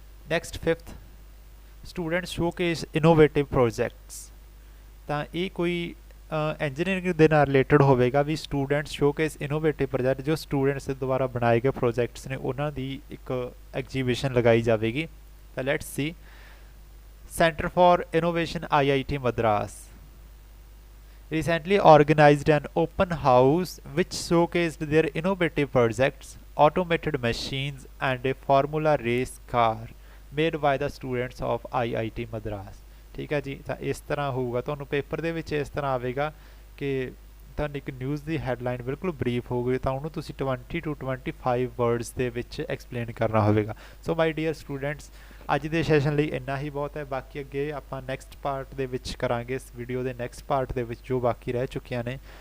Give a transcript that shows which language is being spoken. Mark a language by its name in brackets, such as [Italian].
[Punjabi] Next 5th, student showcase innovative projects, ਤਾਂ ਇਹ ਕੋਈ ਇੰਜੀਨੀਅਰਿੰਗ ਦੇ ਨਾਲ ਰਿਲੇਟਡ ਹੋਵੇਗਾ ਵੀ ਸਟੂਡੈਂਟਸ ਸ਼ੋਕੇਸ ਇਨੋਵੇਟਿਵ ਪ੍ਰੋਜੈਕਟ, ਜੋ ਸਟੂਡੈਂਟਸ ਦੇ ਦੁਆਰਾ ਬਣਾਏ ਗਏ ਪ੍ਰੋਜੈਕਟਸ ਨੇ ਉਹਨਾਂ ਦੀ ਇੱਕ ਐਗਜੀਬਿਸ਼ਨ ਲਗਾਈ ਜਾਵੇਗੀ। [English] ਤਾਂ let's see, centre for innovation IIT Madras recently organized an open house which showcased their innovative projects, automated machines and a formula race car made by the students of IIT Madras, [Punjabi] ਠੀਕ ਹੈ ਜੀ। ਤਾਂ ਇਸ ਤਰ੍ਹਾਂ ਹੋਊਗਾ, ਤੁਹਾਨੂੰ ਪੇਪਰ ਦੇ ਵਿੱਚ ਇਸ ਤਰ੍ਹਾਂ ਆਵੇਗਾ ਕਿ ਤੁਹਾਨੂੰ ਇੱਕ ਨਿਊਜ਼ ਦੀ ਹੈਡਲਾਈਨ ਬਿਲਕੁਲ ਬਰੀਫ ਹੋਊਗੀ, ਤਾਂ ਉਹਨੂੰ ਤੁਸੀਂ 20 to 25 ਵਰਡਸ ਦੇ ਵਿੱਚ ਐਕਸਪਲੇਨ ਕਰਨਾ ਹੋਵੇਗਾ। ਸੋ ਮਾਈ ਡੀਅਰ ਸਟੂਡੈਂਟਸ, ਅੱਜ ਦੇ ਸੈਸ਼ਨ ਲਈ ਇੰਨਾ ਹੀ ਬਹੁਤ ਹੈ, ਬਾਕੀ ਅੱਗੇ ਆਪਾਂ ਨੈਕਸਟ ਪਾਰਟ ਦੇ ਵਿੱਚ ਕਰਾਂਗੇ, ਇਸ ਵੀਡੀਓ ਦੇ ਨੈਕਸਟ ਪਾਰਟ ਦੇ ਵਿੱਚ ਜੋ ਬਾਕੀ ਰਹਿ ਚੁੱਕੀਆਂ ਨੇ।